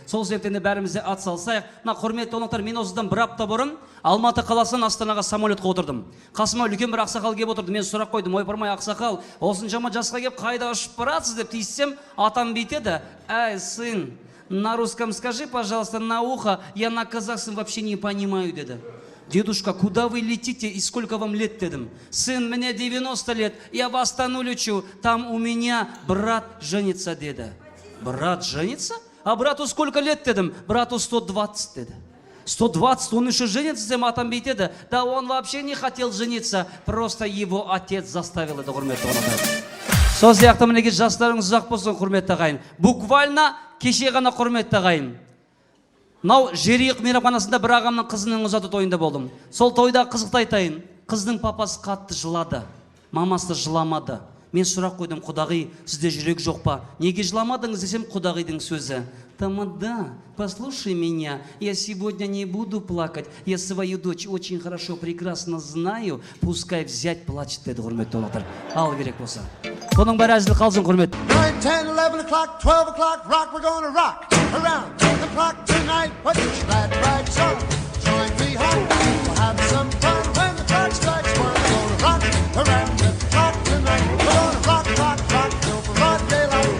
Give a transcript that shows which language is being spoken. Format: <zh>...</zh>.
<kk>Сол себептен бәрімізде ат салсайық. Мына құрметті қонақтар, мен осыдан бір апта бұрын Алматы қаласынан Астанаға самолетқа отырдым. Қасыма үлкен бір ақсақал келіп отырды. Мен сұрақ қойдым: ойпырмай ақсақал, осыншама жасқа келіп қайда ұшып барасыз деп тиіссем, атам бүйтеді: "Ай,</kk> <ru>сын, на русском скажи, пожалуйста, на ухо, я на казахском вообще не понимаю",</ru> <kk>деді.</kk> <ru>"Дедушка, куда вы летите и сколько вам лет?"</ru> <kk>дедім.</kk> <ru>"Сын, мне 90 лет, я в Астану лечу, там у меня брат женится",</ru> <kk>деді.</kk> <ru>"Брат женится? А брату сколько лет?"</ru> <kk>дедім.</kk> <ru>"Брату 120",</ru> <kk>деді. 120,</kk> <ru>он еще женится,</ru> <kk>десем, атам бүйтеді.</kk> <ru>"Да он вообще не хотел жениться, просто его отец заставил",</ru> <kk>еді құрметті қонақтар. Сол сияқты мінеке жастарыңыз ұзақ болсын құрметті ағайын. Буквально кеше ғана құрметті ағайын. Мынау Жериық мейрамханасында бір ағамның қызының ұзату тойында болдым. Сол тойда қызықты айтайын. Қыздың папасы қатты жылады, мамасы жыламады. Мен сұрақ қойдым: "Құдағи, сізде жүрек жоқ па? Неге жыламадыңыз?" десем, құдағидың сөзі:</kk> <ru>"Тамада, послушай меня, я сегодня не буду плакать, я свою дочь очень хорошо, прекрасно знаю, пускай взять плачет",</ru> <kk>деді құрметті қонақтар. Ал керек болса. Бұның бәрі әзіл қалсын құрмет.</kk> <en>9, 10, 11 o'clock, 12 o'clock, rock, we're gonna rock around the clock tonight. Put your glad rags on, join me home, we'll have some fun when the clock strikes 1. We're gonna rock around the clock tonight. We're gonna rock, rock, rock till broad daylight.</en>